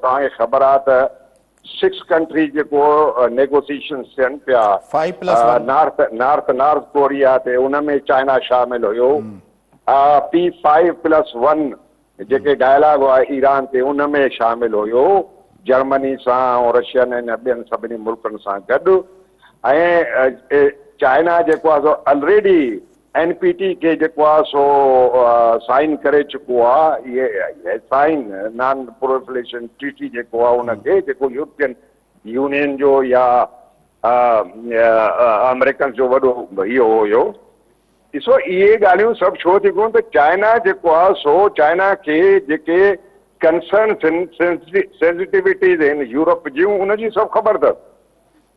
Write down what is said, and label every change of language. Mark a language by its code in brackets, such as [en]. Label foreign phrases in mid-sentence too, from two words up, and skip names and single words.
[sd] तव्हांखे ख़बर आहे त 6 कंट्रीज जेको नेगोशिएशन्स थियनि पिया, नॉर्थ कोरिया ते, उन में चाइना शामिल हुयो। P5+1 जेके डायलॉग हुआ ईरान ते, उन में शामिल हुयो जर्मनी सां ऐं रशियन ऐं ॿियनि सभिनी मुल्कनि सां गॾु। ऐं चाइना जेको आहे सो ऑलरेडी NPT के जेको आहे सो साइन करे चुको आहे, इहे साइन नॉन प्रोलिफरेशन ट्रीटी जेको आहे उनखे, जेको यूरोपियन यूनियन जो या अमेरिकन जो वॾो इहो हुयो। ॾिसो इहे ॻाल्हियूं सभु छो थी कोन, त चाइना जेको आहे सो चाइना खे जेके [en] concern sensitivities [sd] आहिनि यूरोप जूं, उनजी सभु ख़बर अथसि।